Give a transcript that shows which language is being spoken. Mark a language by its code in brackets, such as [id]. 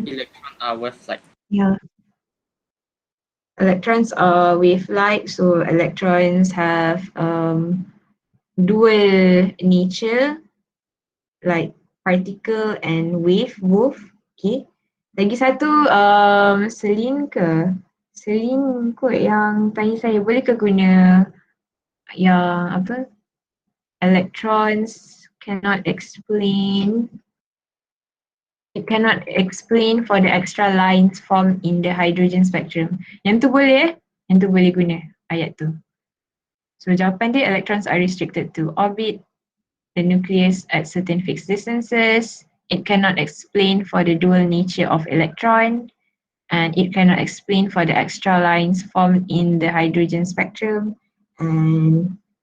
[en] Electron are wave-like. Yeah. Electrons are wave-like, so electrons have dual nature, like particle and wave both. [ms] Okay. Lagi satu Selin ke? Selin kot yang tanya saya, boleh ke guna yang apa? [en] Electrons cannot explain. It cannot explain for the extra lines formed in the hydrogen spectrum. [ms] Yang tu boleh Yang tu boleh guna ayat tu. [en] So [ms] jawapan dia, [en] electrons are restricted to orbit the nucleus at certain fixed distances. It cannot explain for the dual nature of electron. And it cannot explain for the extra lines formed in the hydrogen spectrum. And